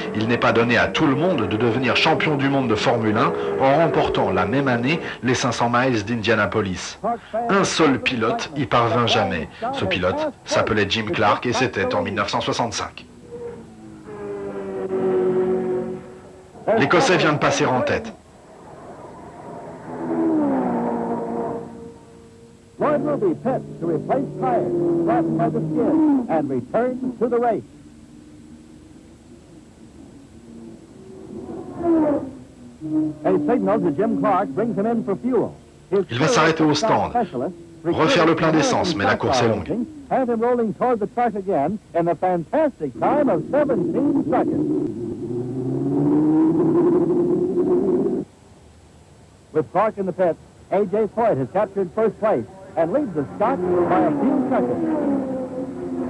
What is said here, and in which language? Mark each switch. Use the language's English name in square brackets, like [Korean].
[French] Il n'est pas donné à tout le monde de devenir champion du monde de Formule 1 en remportant la même année les 500 miles d'Indianapolis. Un seul pilote y parvint jamais. Ce pilote s'appelait Jim Clark et c'était en 1965. L'Écossais vient de passer en tête. [English] Floyd Ruby pits to replace tires flattened by the skid and returns to the race. A signal to Jim Clark brings him in for fuel. [French] Il va s'arrêter au stand, refaire le plein d'essence, mais la course est longue. [English] Have him rolling toward the track again in a fantastic time of 17 seconds. With Clark in the pits, A.J. Foyt has captured first place and leads the Scots by a few seconds.